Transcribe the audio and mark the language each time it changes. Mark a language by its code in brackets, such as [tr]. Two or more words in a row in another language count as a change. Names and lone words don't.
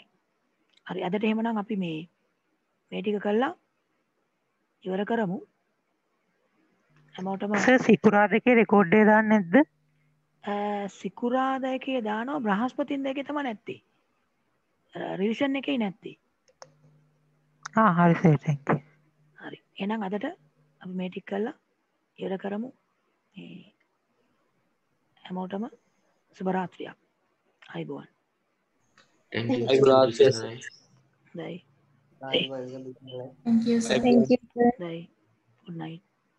[si] හරි අදට එහෙමනම් අපි මේ ටික කළා ඉවර කරමු. හැමෝටම සර් සිකුරාදා එකේ රෙකෝඩ් එක දාන්නේ නැද්ද? සිකුරාදා එකේ දානවා බ්‍රහස්පතින්දා එකේ තමයි නැත්තේ. රිවිෂන් එකේ නැත්තේ. හරි සර් [en] thank you. [si] හරි. එහෙනම් අදට අපි මේ ටික කළා ඉවර කරමු. මේ හැමෝටම සුබ රාත්‍රියක්. අයබෝවන්. [en] thank you [si] අයිබෝවන්. හොඳයි. [en] Thank you, sir. [si] හොඳයි. [en] good night.